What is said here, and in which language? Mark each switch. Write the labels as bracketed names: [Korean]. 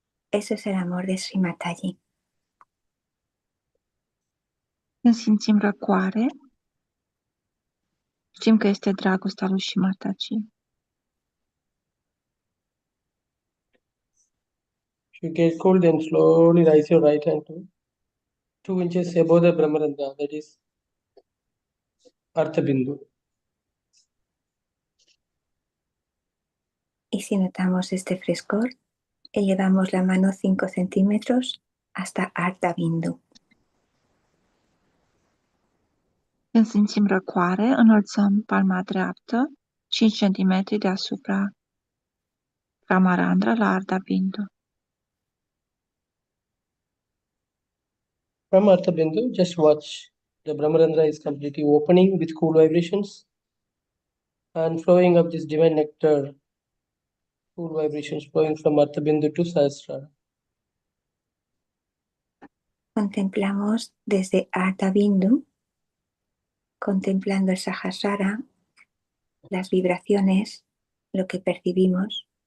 [Spanish] Eso es el amor de Sri Mataji. [Romanian] Când simțim răcoare, știm că este dragostea lui Shimataji. [English] If you get cold, then slowly rise your right hand to 2 inches above the Brahmarandra, that is Artha Bindu. [Spanish] Y si notamos este frescor, elevamos la mano 5 centímetros hasta Ardha Bindu. [Romanian] Când simțim răcoare, înălțăm palma dreaptă 5 cm deasupra Brahmarandra la Ardha Bindu. [English] From Artha Bindu, just watch. The Brahmarandra is completely opening with cool vibrations and flowing of this divine nectar, cool vibrations flowing from Artha Bindu to Sahasrar. [Spanish] Contemplamos desde Ardha Bindu, contemplando el Sahasrara, las vibraciones, lo que percibimos.